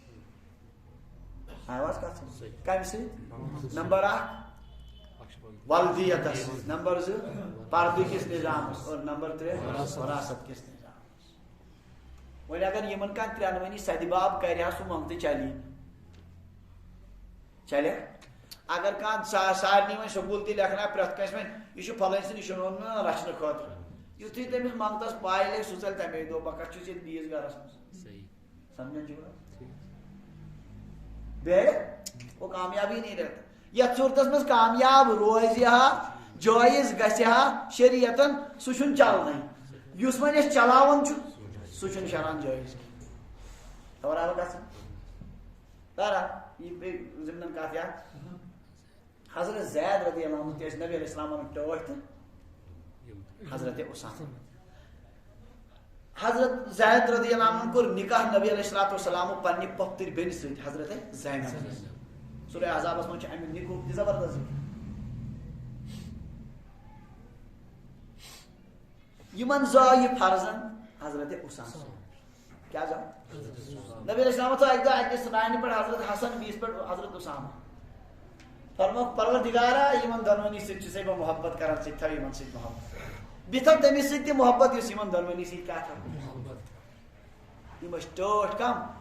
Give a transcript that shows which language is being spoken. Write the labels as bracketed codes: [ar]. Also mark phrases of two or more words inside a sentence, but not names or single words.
[ks] آواز کتھ کمہِ سۭتۍ نمبر 1 ولدیتس نمبر 2 پردٕ کِس نظامس اور نمبر 3 وراثت کِس نظامس وۄنۍ اگر یِمن کانٛہہ 3 سدباب کرِ ہا سُہ منٛگتہٕ چلہِ اگر کانٛہہ سارنٕے وۄنۍ سکوٗل تہِ لیکھناو پرٛٮ۪تھ کٲنٛسہِ وۄنۍ یہِ چھُ فلٲنۍ سٕنٛدِ شُنوُن رچھنہٕ خٲطرٕ یُتھُے تٔمِس منٛگتس پاے لگہِ سُہ ژلہِ تمے دۄہ بہٕ کتھ چھُس ییٚتہِ بیٚیِس گرس منٛز سمجھان چھُ بیٚیہِ [ur] وہ کامیابی نہیں رہتا [ks] یتھ صورتس منٛز کامیاب روزِ ہا جٲیز گژھِ ہا شریعتن سُہ چھُنہٕ چلنٕے یُس وۄنۍ أسۍ چلاوان چھُ سُہ چھُنہٕ شران جٲیز خبر آو گژھان تارا یہِ بیٚیہِ ضمنن کتھ یاد حضرت زید [ar] رضی اللہ عنہ [ks] تہِ ٲسۍ نبی علیہ السلامن ٹٲٹھۍ تہٕ حضرت اسامہ حضرت زید [ar] رضی اللہ عنہ [ks] کوٚر نکاح نبی [ar] علیہ الصلوۃ والسلام [ks] پننہِ پۄپھتٕرِ بیٚنہِ سۭتۍ حضرت زینب سورہ احزابس منٛز چھُ امیُک نکاح تہِ زبردست یِمن زاو یہِ فرزن حضرت اسامہ کیٛاہ زاو نبی علیہ السلام تھوٚو اکہِ دۄہ أکِس رانہِ پٮ۪ٹھ حضرت حسن بیٚیِس پٮ۪ٹھ حضرت اسامہ فرموکھ پروردگارا یِمن دۄنوٕنی سۭتۍ چھُسے بہٕ محبت کران ژٕ تہِ تھاو یِمن سۭتۍ محبت بیٚیہِ تھاو تٔمِس سۭتۍ تہِ محبت یُس یِمن دۄنوٕنی سۭتۍ کیٛاہ تھاو یِم ٲسۍ ٹٲٹھ کم